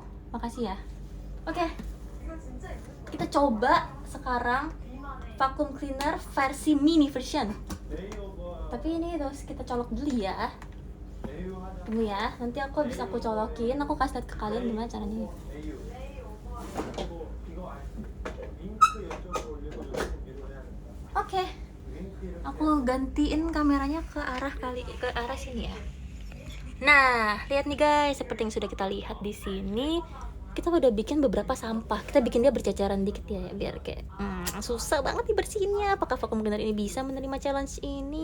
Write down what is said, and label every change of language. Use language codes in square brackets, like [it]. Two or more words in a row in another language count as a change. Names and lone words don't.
[id] Makasih ya. Oke. Kita coba sekarang [en] vacuum cleaner [id] versi [en] mini version. [id] Tapi ini harus kita colok dulu ya. [ko] AU 하자. [id] Tunggu ya, nanti aku habis aku colokin, aku kasih lihat ke kalian gimana caranya. AU. [ko] 이거 링크 이쪽으로 올리고 이쪽 위로 해야 된다. [id] Oke, [ko] 링크 이렇게. [id] aku gantiin kameranya ke arah sini ya. Nah, lihat nih guys, seperti yang sudah kita lihat di sini, kita udah bikin beberapa sampah. Kita bikin dia berceceran dikit ya, biar kayak susah banget dibersihinnya. Apakah [en] vacuum cleaner [id] ini bisa menerima challenge ini?